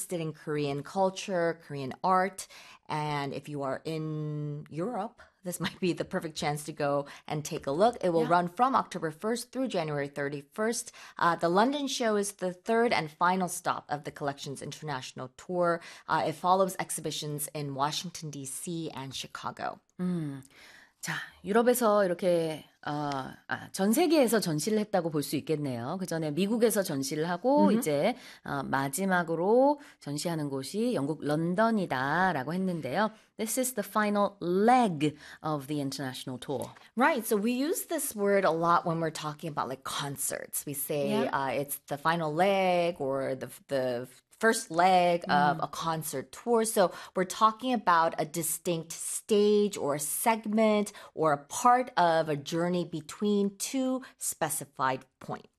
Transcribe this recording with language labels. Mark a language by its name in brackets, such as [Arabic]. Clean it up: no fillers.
[English] interested in Korean culture, Korean art, and if you are in Europe, this might be the perfect chance to go and take a look. It will Yeah. run from October 1st through January 31st. The London show is the third and final stop of the collection's international tour. It follows exhibitions in Washington, D.C. and Chicago. [Korean] 자, 유럽에서 이렇게 전 세계에서 전시를 했다고 볼수 있겠네요. 그 전에 미국에서 전시를 하고 이제 마지막으로 전시하는 곳이 영국 런던이다라고 했는데요. [English] This is the final leg of the international tour. Right, so we use this word a lot when we're talking about like concerts. We say Yeah. it's the final leg or the first leg of a concert tour. So we're talking about a distinct stage or a segment or a part of a journey between two specified points.